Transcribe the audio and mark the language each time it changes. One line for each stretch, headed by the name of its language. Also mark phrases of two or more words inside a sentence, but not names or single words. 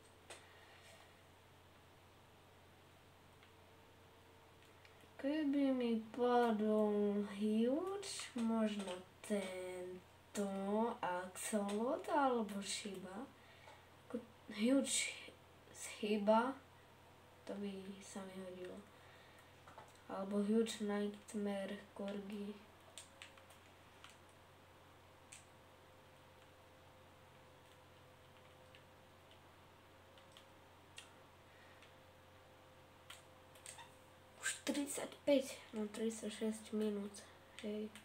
Slovak: Keby mi padol huge, možno tento axolot alebo Shiba. Huge Shiba, to by sa mi hodilo. Alebo huge nightmare corgi. Už 35, no 36 minút, hej.